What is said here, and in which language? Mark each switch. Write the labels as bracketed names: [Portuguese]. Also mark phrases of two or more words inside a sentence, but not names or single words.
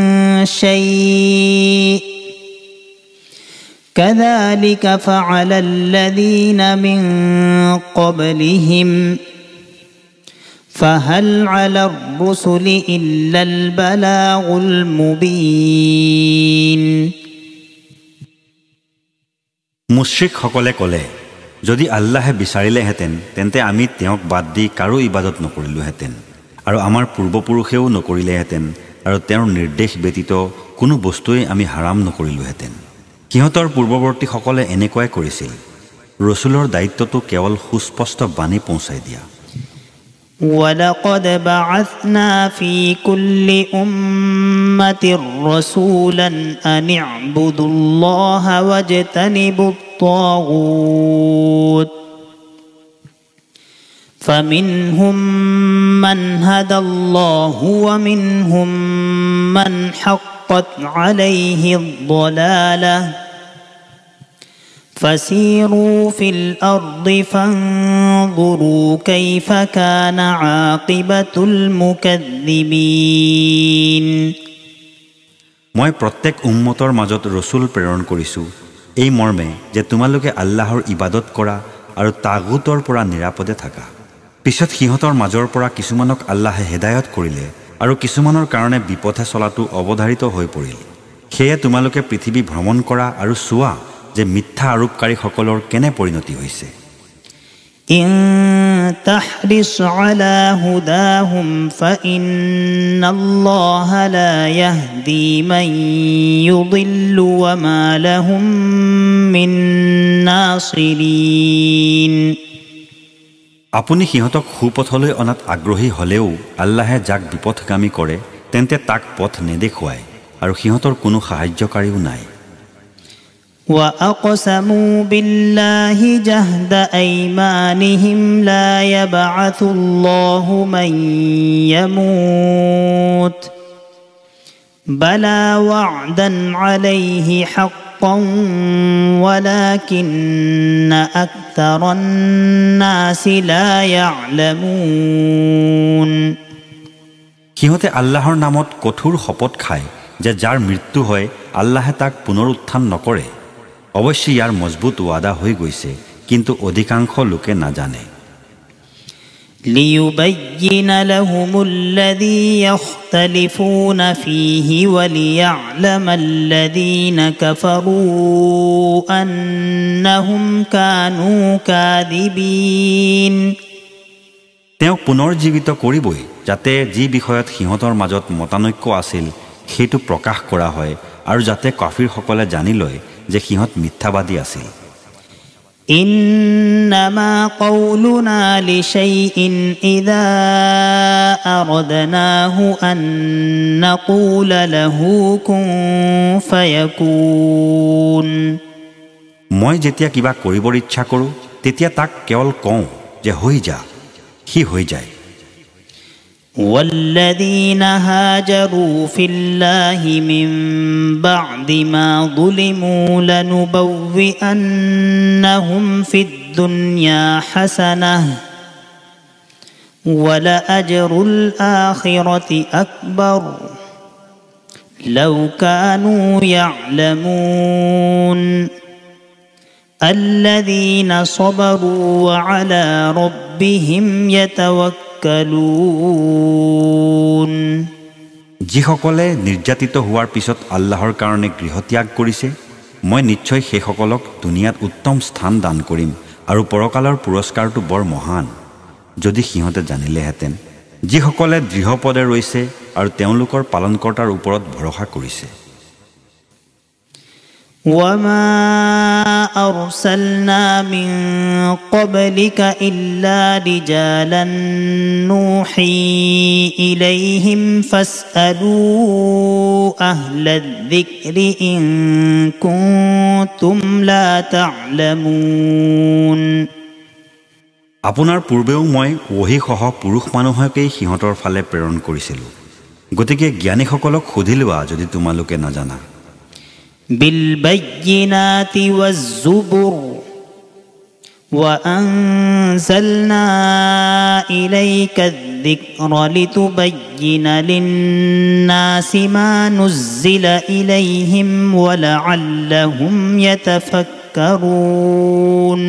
[Arabic] شيء كذلك فعل الذين من قبلهم فهل على الرسل إلا البلاغ المبين [Assamese] মুশ্ৰিকসকলে ক'লে যদি আল্লাহে বিচাৰিলেহেঁতেন তেন্তে আমি তেওঁক বাদ দি কাৰো ইবাদত নকৰিলোহেঁতেন আৰু আমাৰ পূৰ্বপুৰুষেও নকৰিলেহেঁতেন আৰু তেওঁৰ নিৰ্দেশ ব্যতীত কোনো বস্তুৱেই আমি হাৰাম নকৰিলোহেঁতেন সিহঁতৰ পূৰ্বৱৰ্তীসকলে এনেকুৱাই কৰিছিল ৰসুলৰ দায়িত্বটো কেৱল সুস্পষ্ট বাণী পৌঁছাই দিয়া [Arabic] ولقد بعثنا في كل أمة رسولا أن اعبدوا الله واجتنبوا الطاغوت فمنهم من هدى الله ومنهم من حقت عليه الضلالة فسيروا في الأرض فانظروا كيف كان عاقبة المكذبين [Assamese] মই প্ৰত্যেক উম্মতৰ মাজত ৰসুল প্ৰেৰণ কৰিছোঁ এই মৰ্মে যে তোমালোকে আল্লাহৰ ইবাদত কৰা আৰু তাগুতৰ পৰা নিৰাপদে থাকা পিছত সিহঁতৰ মাজৰ পৰা কিছুমানক আল্লাহে হেদায়ত কৰিলে আৰু কিছুমানৰ কাৰণে বিপথে চলাটো অৱধাৰিত হৈ পৰিল সেয়ে তোমালোকে পৃথিৱী ভ্ৰমণ কৰা আৰু চোৱা যে মিথ্যা আৰোপকাৰীসকলৰ কেনে পৰিণতি হৈছে [Arabic] إن تحرص على هداهم فإن الله لا يهدي من يضل وما لهم من ناصرين [Assamese] আপুনি সিহঁতক সুপথলৈ অনাত আগ্ৰহী হলেও আল্লাহে যাক বিপথগামী কৰে তেন্তে তাক পথ নেদেখুৱায় আৰু সিহঁতৰ কোনো সাহায্যকাৰীও নাই [Arabic] وأقسموا بالله جهد أيمانهم لا يبعث الله من يموت بلى وعدا عليه حقا ولكن أكثر الناس لا يعلمون [Assamese] সিহঁতে আল্লাহৰ নামত কঠোৰ শপত খায় যে যাৰ মৃত্যু হয় আল্লাহে তাক পুনৰুত্থান নকৰে অৱশ্যে ইয়াৰ মজবুত ওয়াদা হৈ গৈছে কিন্তু অধিকাংশ লোকে নাজানে [Arabic] ليبين لهم الذي يختلفون فيه وليعلم الذين كفروا أنهم كانوا كاذبين [Assamese] তেওঁ পুনৰ জীৱিত কৰিবই যাতে যি বিষয়ত সিহঁতৰ মাজত মতানৈক্য আছিল সেইটো প্ৰকাশ কৰা হয় আৰু যাতে কাফিৰসকলে জানি লয় যে সিহঁত মিথ্যাবাদী আছিল [Arabic] إنما قولنا لشيء إذا أردناه أن نقول له كن فيكون [Assamese] মই যেতিয়া কিবা কৰিবৰ ইচ্ছা কৰোঁ তেতিয়া তাক কেৱল কওঁ যে হৈ যা সি হৈ যায় [Arabic] والذين هاجروا في الله من بعد ما ظلموا لنبوئنهم في الدنيا حسنة ولأجر الآخرة أكبر لو كانوا يعلمون الذين صبروا وعلى ربهم يتوكلون [Assamese] যিসকলে নিৰ্যাতিত হোৱাৰ পিছত আল্লাহৰ কাৰণে গৃহত্যাগ কৰিছে মই নিশ্চয় সেইসকলক দুনিয়াত উত্তম স্থান দান কৰিম আৰু পৰকালৰ পুৰস্কাৰটো বৰ মহান যদি সিহঁতে জানিলেহেঁতেন যিসকলে দৃঢ়পদে ৰৈছে আৰু তেওঁলোকৰ পালনকৰ্তাৰ ওপৰত ভৰসা কৰিছে [Arabic] وما أرسلنا من قبلك إلا رجالا نوحي إليهم فاسألوا أهل الذكر إن كنتم لا تعلمون [Assamese] আপোনাৰ পূৰ্বেও মই ওহিসহ পুৰুষ মানুহকেই সিহঁতৰ ফালে প্ৰেৰণ কৰিছিলোঁ গতিকে জ্ঞানীসকলক সুধি লোৱা যদি তোমালোকে নাজানা [Arabic] بالبينات والزبر وأنزلنا إليك الذكر لتبين للناس ما نزل إليهم ولعلهم يتفكرون